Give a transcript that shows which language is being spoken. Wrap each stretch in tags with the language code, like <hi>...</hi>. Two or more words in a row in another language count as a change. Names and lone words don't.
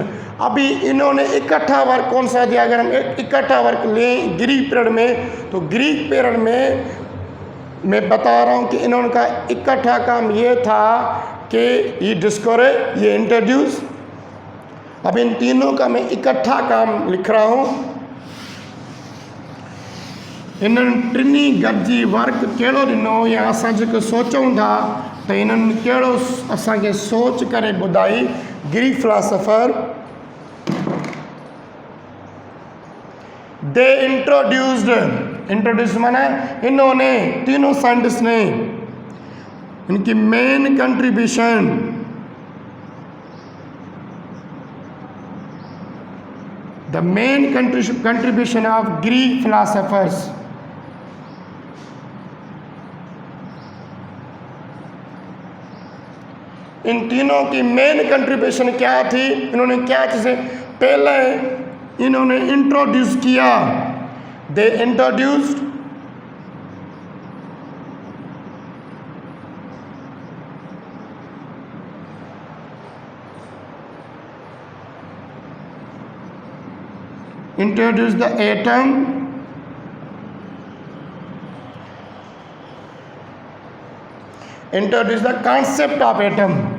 <hi>अभी इन्होंने इकट्ठा वर्क कौन सा दिया? अगर हम इकट्ठा वर्क लें</hi> <en>Greek period</en> <hi>में, तो</hi> <en>Greek period</en> <hi>में मैं बता रहा हूँ कि इन्होंने का इकट्ठा काम ये था कि ये डिस्कवर, ये इंट्रोड्यूस। अब इन तीनों का मैं इकट्ठा काम लिख रहा हूँ।</hi> <sd>इन्हनि टिनी गॾिजी वर्क कहिड़ो ॾिनो या असां जेको सोचूं था त इन्हनि कहिड़ो असांखे सोच करे ॿुधाई।</sd> <en>Greek philosopher they introduce</en> <hi>माना इन्होंने, तीनों साइंटिस्ट ने, इनकी</hi> <en>main contribution the main contribution of Greek philosophers,</en> <hi>इन तीनों की</hi> <en>main contribution</en> <hi>क्या थी? इन्होंने क्या चीज़ें पहले इन्होंने इंट्रोड्यूस किया?</hi> <en>they introduced the atom, introduce the concept of atom,</en>